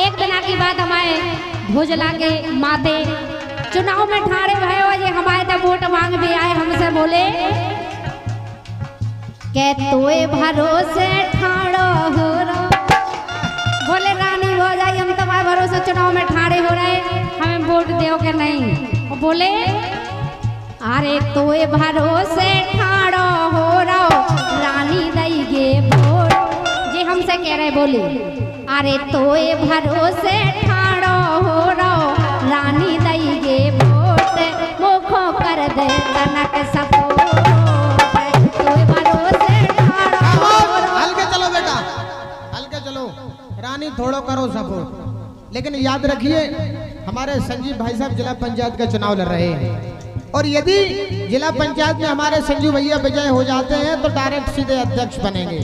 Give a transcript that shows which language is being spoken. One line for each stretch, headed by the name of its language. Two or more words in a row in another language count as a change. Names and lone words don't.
Bundeli: एक दिना की बात हमारे भोजला के माते चुनाव में ठाड़े भय हो, ये हमारे तो वोट मांग भी आए, हमसे बोले के तोए भरोसे ठाड़ो हो रहा, बोले रानी हो जाए हम तुम्हारे भरोसे चुनाव में ठाड़े हो रहे, हमें वोट दो के नहीं। वो बोले अरे तोए भरोसे ठाड़ो हो रहो, रानी दई गे वोट, जी हमसे कह रहे बोले अरे तोए भरोसे ठाड़ो हो रहो, रानी दई गे वोट, मुखो कर दे तनक सपोर्ट, तोए भरोसे ठाड़ो हो रहो। हल्के चलो बेटा, हल्के चलो, रानी थोड़ो करो सपोर्ट।
Hindi: लेकिन याद रखिए हमारे संजीव भाई साहब जिला पंचायत का चुनाव लड़ रहे हैं, और यदि जिला पंचायत में हमारे संजू भैया विजय हो जाते हैं तो डायरेक्ट सीधे अध्यक्ष बनेंगे।